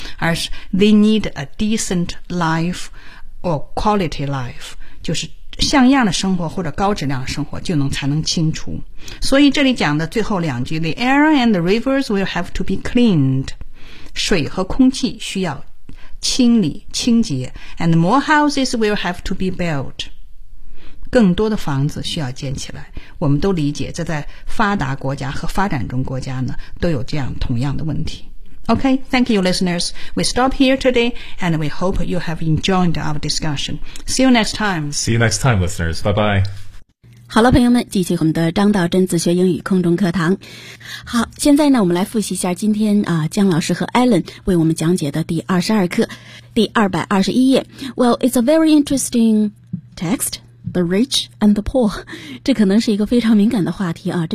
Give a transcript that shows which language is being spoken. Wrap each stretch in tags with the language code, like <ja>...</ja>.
<zh>而是</zh> <en>they need a decent life or quality life,</en> <zh>就是像样的生活或者高质量的生活就能才能清除。所以这里讲的最后两句</zh> <en>The air and the rivers will have to be cleaned.</en> <zh>水和空气需要清理清洁。</zh> <en>And more houses will have to be built.</en> <zh>更多的房子需要建起来。我们都理解这在发达国家和发展中国家呢都有这样同样的问题。</zh> <en>Okay, thank you listeners. We stop here today and we hope you have enjoyed our discussion. See you next time. See you next time, listeners. Bye-bye.</en> <zh>好了朋友们，继续我们的张道真自学英语空中课堂。好，现在呢我们来复习一下今天啊姜老师和 Alan 为我们讲解的第22课第221页。</zh> <en>Well, it's a very interesting text. The rich and the poor,</en> <zh>这可能是一个非常敏感的话题啊。</zh>